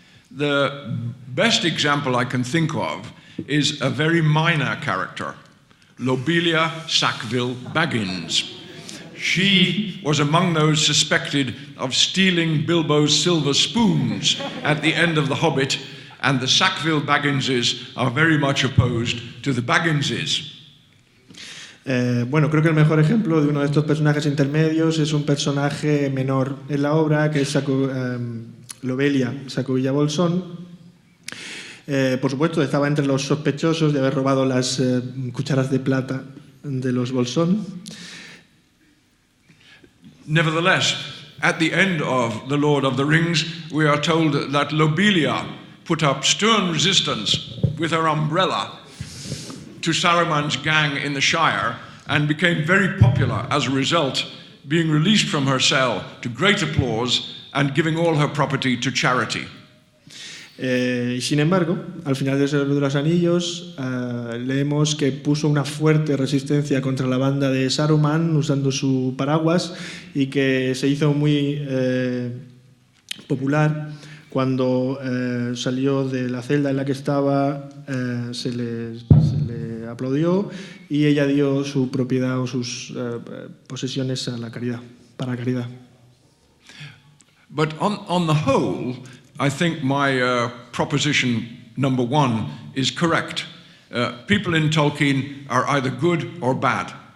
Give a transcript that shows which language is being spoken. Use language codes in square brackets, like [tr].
[en] The best example I can think of is a very minor character, Lobelia Sackville Baggins. She was among those suspected of stealing Bilbo's silver spoons at the end of The Hobbit, and the Sackville Bagginses are very much opposed to the Bagginses. [es] Bueno, creo que el mejor ejemplo de uno de estos personajes intermedios es un personaje menor en la obra, que es Lobelia Sacovilla Bolsón. Por supuesto, estaba entre los sospechosos de haber robado las cucharas de plata de los Bolsón. [en] Nevertheless, at the end of The Lord of the Rings, we are told that Lobelia put up stern resistance with her umbrella to Saruman's gang in the Shire and became very popular as a result, being released from her cell to great applause and giving all her property to charity. [es] Sin embargo, al final del Señor de los Anillos leemos que puso una fuerte resistencia contra la banda de Saruman usando su paraguas y que se hizo muy popular. Cuando salió de la celda en la que estaba, se le aplaudió y ella dio su propiedad o sus posesiones a la caridad, para la caridad. [en] But on the whole, I think my proposition number one is correct. People in Tolkien are either good or bad.